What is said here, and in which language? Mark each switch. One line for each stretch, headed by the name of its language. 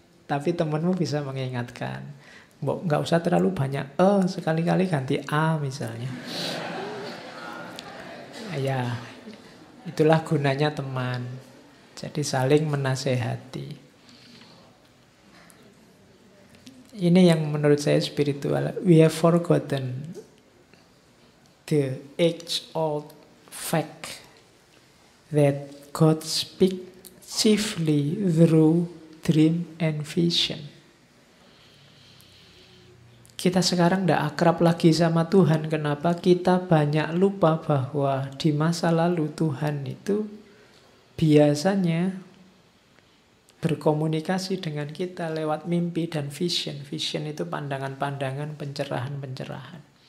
Indonesian: Tapi temanmu bisa mengingatkan. Nggak usah terlalu banyak sekali-kali ganti A misalnya. Ya, itulah gunanya teman. Jadi saling menasehati. Ini yang menurut saya spiritual.
English: We have forgotten the age-old fact that God speaks chiefly through dream and vision.
Indonesian: Kita sekarang tidak akrab lagi sama Tuhan. Kenapa? Kita banyak lupa bahwa di masa lalu Tuhan itu biasanya berkomunikasi dengan kita lewat mimpi dan vision. Vision itu pandangan-pandangan, pencerahan-pencerahan.